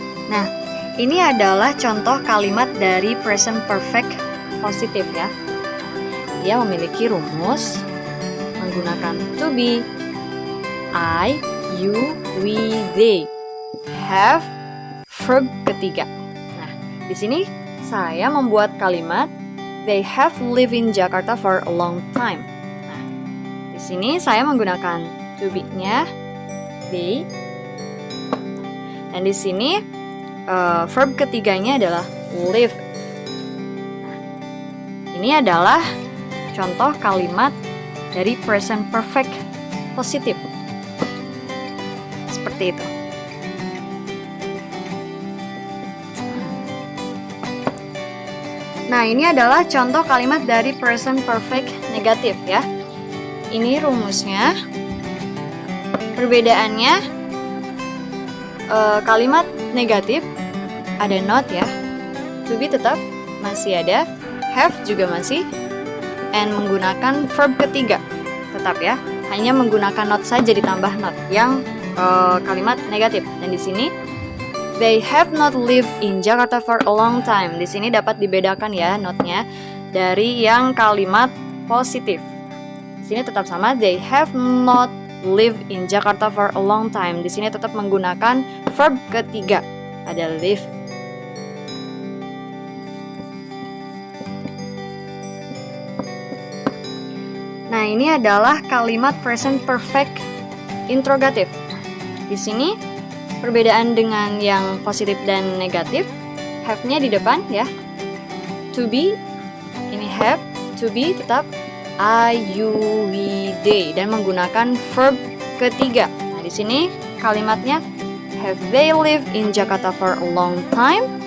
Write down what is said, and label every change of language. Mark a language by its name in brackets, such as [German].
[Indonesian] Nah, ini adalah contoh kalimat dari present perfect positif ya. Dia memiliki rumus menggunakan to be, I, you, we, they. Have, verb ketiga. Nah, di sini saya membuat kalimat [English] they have lived in Jakarta for a long time. [Indonesian] Nah, di sini saya menggunakan to be-nya they. Dan di sini verb ketiganya adalah live. Nah, ini adalah contoh kalimat dari present perfect positif. Seperti itu. Nah, ini adalah contoh kalimat dari present perfect negatif ya. Ini rumusnya. Perbedaannya kalimat negatif ada not ya. To be tetap masih ada, have juga masih, and menggunakan verb ketiga tetap ya. Hanya menggunakan not saja ditambah not yang kalimat negatif. Dan di sini [English] they have not lived in Jakarta for a long time. [Indonesian] Di sini dapat dibedakan ya notnya dari yang kalimat positif. Di sini tetap sama, [English] they have not lived in Jakarta for a long time. [Indonesian] Di sini tetap menggunakan verb ketiga, ada live. Nah, ini adalah kalimat present perfect interrogatif. Di sini perbedaan dengan yang positif dan negatif, have-nya di depan ya. To be, ini have, to be tetap I, you, we, they, dan menggunakan verb ketiga. Nah, di sini kalimatnya [English] have they lived in Jakarta for a long time?